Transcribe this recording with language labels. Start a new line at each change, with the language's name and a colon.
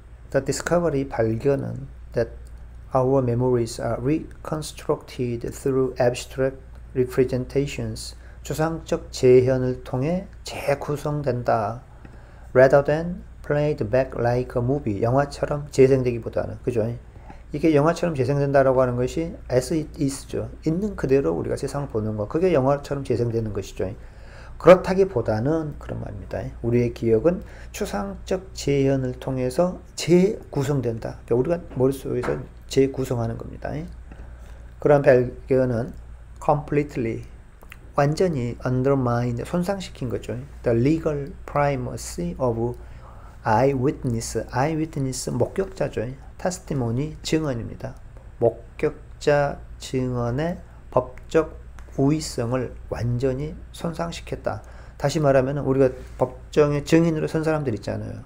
English: The discovery
Korean: 발견은
English: that our memories are reconstructed through abstract representations.
Korean: 추상적 재현을 통해 재구성된다.
English: Rather than played back like a movie.
Korean: 영화처럼 재생되기보다는 그죠? 이게 영화처럼 재생된다라고 하는 것이
English: as it is
Korean: 죠. 있는 그대로 우리가 세상을 보는 거. 그게 영화처럼 재생되는 것이죠. 그렇다기보다는 그런 말입니다. 우리의 기억은 추상적 재현을 통해서 재구성된다. 그러니까 우리가 머릿속에서 재구성하는 겁니다. 그런 발견은 completely 완전히 undermine 손상시킨 거죠.
English: The legal primacy of eyewitness.
Korean: eyewitness 목격자죠. testimony 증언입니다. 목격자 증언의 법적 우위성을 완전히 손상시켰다. 다시 말하면 우리가 법정에 증인으로 선 사람들 있잖아요.